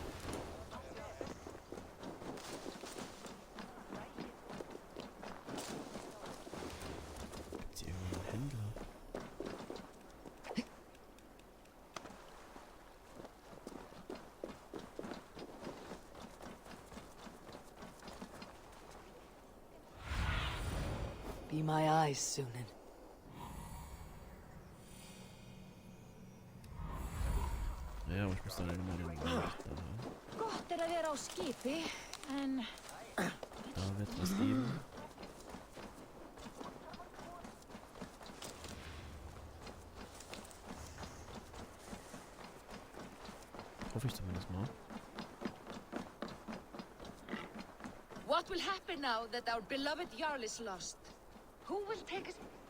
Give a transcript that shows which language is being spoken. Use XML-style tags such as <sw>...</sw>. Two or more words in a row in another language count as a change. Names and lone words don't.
<de>Gibt's hier irgendwo einen Händler?</de> <en>Be my eyes, Sunan.</en> <de>Ja, aber ich muss dann immer den Wald da haben.</de> <is>Gott er að vera á skipi, en...</is> <de>Da wird was geben. Hoffe ich zumindest mal.</de> <en>What will happen now that our beloved Jarl is lost? Who will take us...</en>